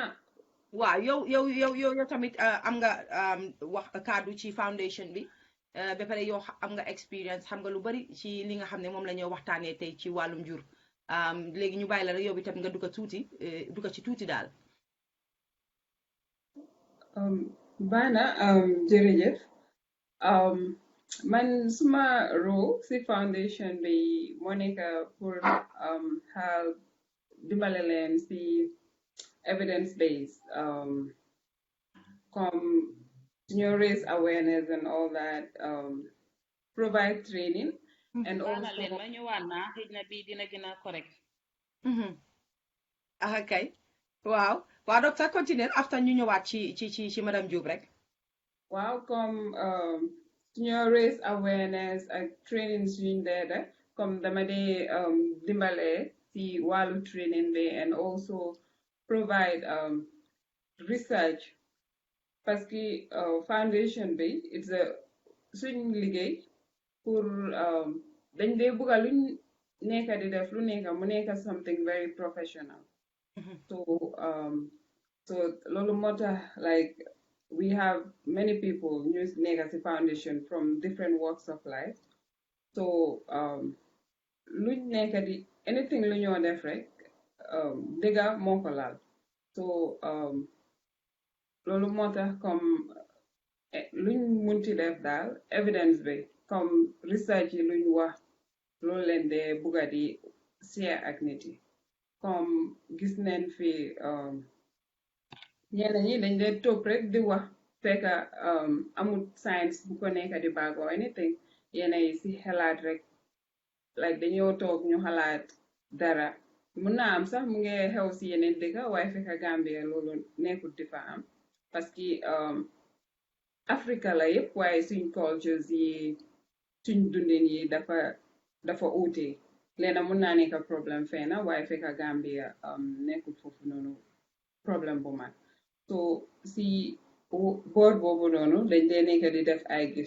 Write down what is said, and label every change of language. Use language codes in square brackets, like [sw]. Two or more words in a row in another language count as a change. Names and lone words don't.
[wo] waaw yow tamit am nga wax kaddu ci foundation bi ba pare yow am nga experience xam nga lu bari ci li nga xam ne moom la ñuy waxtaanee tey ci wàllum jur léegi ñu bàyyi la rek yow bi tamit nga dugga ci tuuti daal Bana jërëjëf man suma role si foundation bi moo nekk pour help dimbale leen si [en] evidence based [wo] come [en] you raise awareness and all that provide training and also [wo] leen ma ñëwaat naa xëj na bii dina gën a correct okay waaw docteur continue after ñu ñëwaat ci madame Diop rek waaw comme [en] you raise awareness [wo] ak training suñ dee def comme dama dee dimbale si wàllu training bi [en] and also provide research [fr] parce que [wo] foundation bi [en] it's a [wo] suñ liggéey pour dañ dee bugga luñ nekka di def lu nekka mu nekka [en] something very professional [wo] so loolu moo tax [en] like we have many people [wo] ñu nekka si foundation [en] from different walks of life [wo] so luñ nekka di anything lu ñoo def rek dëgga moo ko laal so loolu moo tax comme luñ munti def daal evidence bi comme research yi luñ wax loolu leen dee bugga di share ak nit yi comme gis neen fi ñeneen ñi dañ dee topp rek di wax fekka amul science bu ko nekka di baag or anything yeneen yi si xalaat rek like dañoo toog ñu xalaat dara mun naa am sax mu ngi xew si yeneen dëkka waaye fekka Gambia loolu nekkul di fa am parce que Africa la yëpp waaye suñ cultures yi suñ dundin yi dafa uute leena mun naa nekk problème feena waaye fekka Gambia nekkul foofu noonu problème bu mag so si boor boobu noonu dañ dee nekk di def ay